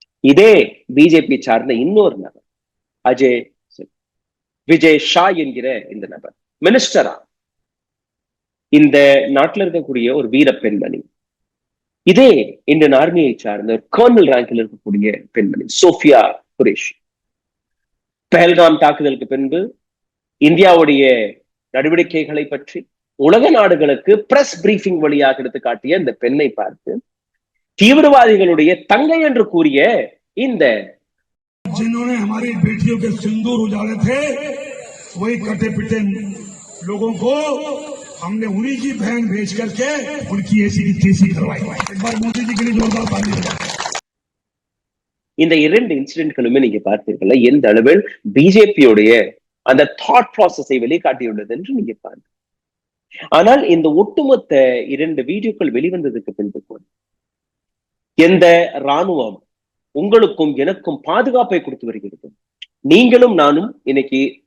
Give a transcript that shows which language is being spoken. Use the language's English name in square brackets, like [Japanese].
[Tamil] இதே பிஜேபி சார்ந்த இன்னொரு நபர் விஜய் ஷா என்கிற இந்த நபர் மினிஸ்டரா, இந்த நாட்டில் இருக்கக்கூடிய ஒரு வீர பெண்மணி, இதே இந்தியன் ஆர்மியை சார்ந்த கர்னல் ரேங்கில் இருக்கக்கூடிய பெண்மணி சோஃபியா குரேஷி, பஹல்காம் தாக்குதலுக்கு பின்பு இந்தியாவுடைய நடவடிக்கைகளை பற்றி உலக நாடுகளுக்கு பிரஸ் பிரீஃபிங் வழியாக எடுத்து காட்டிய இந்த பெண்ணை பார்த்து தீவிரவாதிகளுடைய தங்கை என்று கூறிய இந்த [Hindi] जिन्होंने हमारी बेटियों के सिंदूर उजाड़े थे वही कटे पिटे लोगों को हमने उन्हीं की बहन भेज करके उनकी ऐसी की तैसी करवाई। एक बार मोदी जी के लिए जोरदार ताली बजाएं। [Tamil] இந்த இரண்டு இன்சிடென்ட்களுமே நீங்க பார்த்தீர்கள் எந்த அளவில் பிஜேபியுடைய அந்த தாட் ப்ராசஸை வெளிக்காட்டியுள்ளது என்று நீங்க பாருங்க. ஆனால் இந்த ஒட்டுமொத்த இரண்டு வீடியோக்கள் வெளிவந்ததுக்கு பின்பு கூட எந்த ராணுவம் உங்களுக்கும் எனக்கும் பாதுகாப்பை கொடுத்து வருகிறது, நீங்களும் நானும் இன்னைக்கு